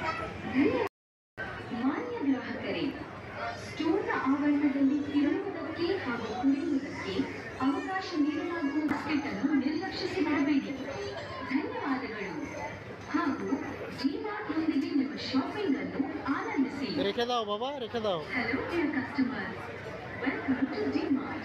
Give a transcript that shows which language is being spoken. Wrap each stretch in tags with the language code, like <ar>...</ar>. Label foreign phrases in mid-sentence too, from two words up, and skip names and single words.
<kn>ಮಾನ್ಯ ಗ್ರಾಹಕರೇ, ಸ್ಟೋರ್ನ ಆವರಣದಲ್ಲಿ ತಿರುಗುವುದಕ್ಕೆ ಹಾಗೂ ಕುಡಿಯುವುದಕ್ಕೆ ಅವಕಾಶ ನೀಡಲಾಗುವ ಬಾಸ್ಕೆಟ್ ಅನ್ನು ನಿರ್ಲಕ್ಷಿಸಬೇಡಿ. ಧನ್ಯವಾದಗಳು ಹಾಗೂ ಡಿಮಾರ್ಟ್ನೊಂದಿಗೆ ನಿಮ್ಮ ಶಾಪಿಂಗ್ ಅನ್ನು ಆನಂದಿಸಿ.</kn> <bn>রেখে দাও বাবা, রেখে দাও।</bn> <en>Hello dear customers, welcome to DMart.</en>